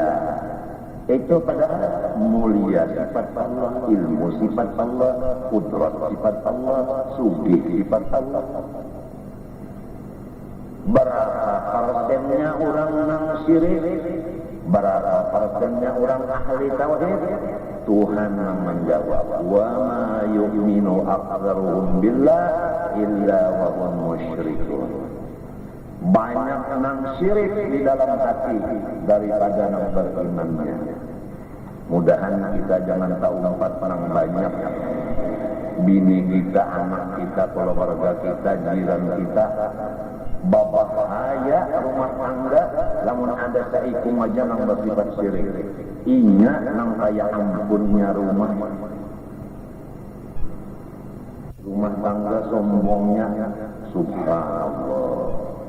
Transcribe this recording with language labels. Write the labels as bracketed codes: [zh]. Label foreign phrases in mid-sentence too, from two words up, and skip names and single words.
[id] Itu padahal mulia sifat Allah, ilmu sifat Allah, kudrat sifat Allah, sugih sifat Allah. [bjn] Berapa persennya orang nang syirik? Berapa persennya orang ahli tauhid? [id] Tuhan yang menjawab, [ar] وما يؤمن أكثرهم بالله إلا وهم مشركون. [bjn] Banyak nang syirik di dalam hati daripada nang berimannya. Mudahan kita jangan tahu tempat nang banyak. Bini kita, anak kita, keluarga kita, jiran kita, bahaya rumah tangga lamun ada saikum aja nang bersifat syirik inya nang kaya ampunnya rumah rumah tangga sombongnya subhanallah.